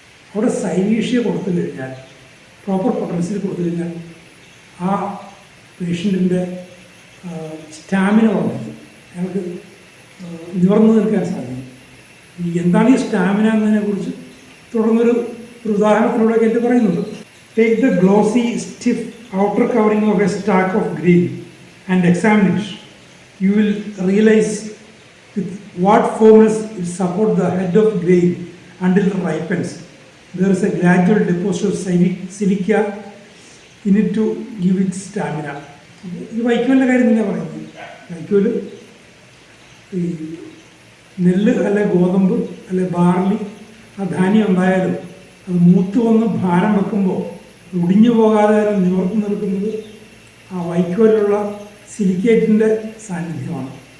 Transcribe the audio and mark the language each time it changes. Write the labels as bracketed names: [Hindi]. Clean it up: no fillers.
[Malayalam] അവിടെ സൈലീഷ്യ കൊടുത്തു കഴിഞ്ഞാൽ, പ്രോപ്പർ പൊട്ടൻഷ്യൽ കൊടുത്തു കഴിഞ്ഞാൽ ആ പേഷ്യൻറ്റിൻ്റെ സ്റ്റാമിന വർദ്ധിക്കും, അയാൾക്ക് നിവർന്നു നിൽക്കാൻ സാധിക്കും. എന്താണ് ഈ സ്റ്റാമിന എന്നതിനെക്കുറിച്ച് തുടർന്നൊരു ഉദാഹരണത്തിലൂടെ കേട്ട് പറയുന്നുണ്ട്. [English] Take the glossy stiff outer covering of a stalk of grain and examine it. You will realise with what firmness it supports the head of grain until it ripens. There is a gradual deposit of silica in it to give it stamina. [Malayalam] ഈ വൈക്കോലിൻ്റെ കാര്യം തന്നെയാണ് പറയുന്നത്. വൈക്കോല് ഈ നെല്ല് അല്ലെ ഗോതമ്പ് അല്ലെ barley, ആ ധാന്യം ഉണ്ടായാലും അത് മൂത്ത് വന്ന് ഭാരം വെക്കുമ്പോൾ ഒടിഞ്ഞു പോകാതെ നിവർത്തി നിൽക്കുന്നത് ആ വൈക്കോലുള്ള സിലിക്കേറ്റിൻ്റെ സാന്നിധ്യമാണ്.